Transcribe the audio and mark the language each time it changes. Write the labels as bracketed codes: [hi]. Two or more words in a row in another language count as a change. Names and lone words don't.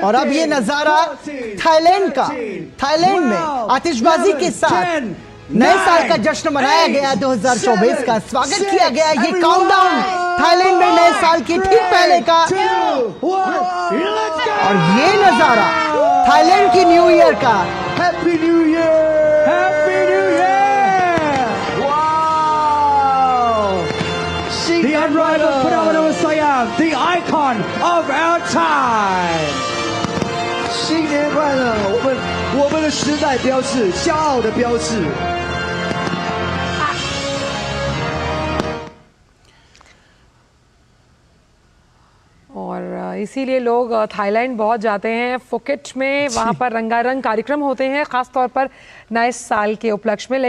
[hi] और अब ये नजारा थाईलैंड का, थाईलैंड में आतिशबाजी के साथ नए साल का जश्न मनाया गया। 2024 का स्वागत किया गया। ये काउंटडाउन थाईलैंड में नए साल के ठीक पहले का, और ये नजारा थाईलैंड की [en] New Year [hi] का। [en] Happy New Year, Happy New Year. The unrivaled phenomenal Siam, the icon of our time. [zh] 新年快乐！我们的时代标志，骄傲的标志。 [hi] और इसीलिए लोग थाईलैंड बहुत जाते हैं। फुकेट में वहाँ पर रंगारंग कार्यक्रम होते हैं, खास तौर पर नए साल के उपलक्ष्य में।